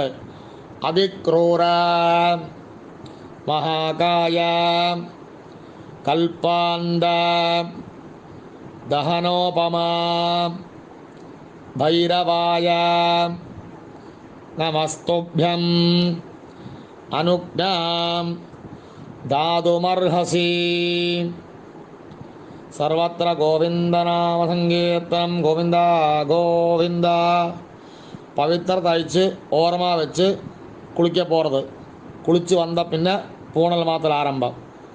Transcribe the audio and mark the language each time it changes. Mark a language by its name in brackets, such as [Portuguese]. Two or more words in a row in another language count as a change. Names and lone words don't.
[Sanskrit] अतिक्रूर महाकाय कल्पान्त दहनोपमा भैरवाय நமஸ்துभ्यम् அனுக்ஞாம் दातुमर्हसि. सर्वत्र गोविंदनाम संकीर्तनम गोविंदा गोविंदा. [Tamil] பவித்திர தயிச்சு ஓரமாக வச்சு குளிக்க போகிறது. குளித்து வந்த பின்ன பூனல் மாத்திர ஆரம்பம்.